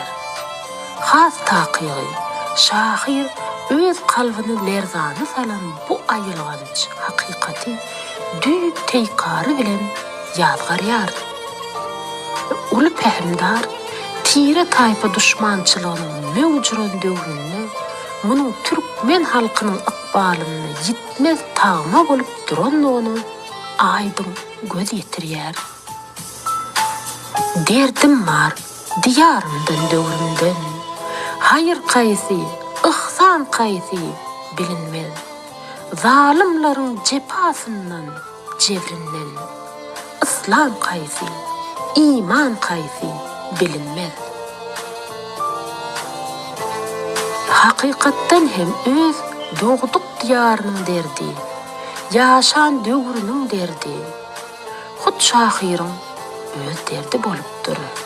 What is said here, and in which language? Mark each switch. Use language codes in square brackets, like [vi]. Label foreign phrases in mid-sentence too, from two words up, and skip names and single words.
[tk] Has takygy şair öz kalbyny lerzany salan bu aýylganç hakykaty düýp teýkary bilen ýazgarýar. Uly pährimdar tire taýpa duşmançylygynyň mewjud döwründe munyň türkmen halkynyň ykbalyny ýitmez tagma bolup duranlygyny aýdym göz ýetirýär. Derdim var diyarımdan döwrümden, hayır kaysy, ihsan kaysy bilinmez. Zalimlaryň jepasyndan, jevrinden, islam kaysy, iman kaysy bilinmez. Hakykatdan hem öz dogduk diýarynyň derdi, ýaşan döwrüniň derdi, hut şahyryň öz derdi bolupdyr.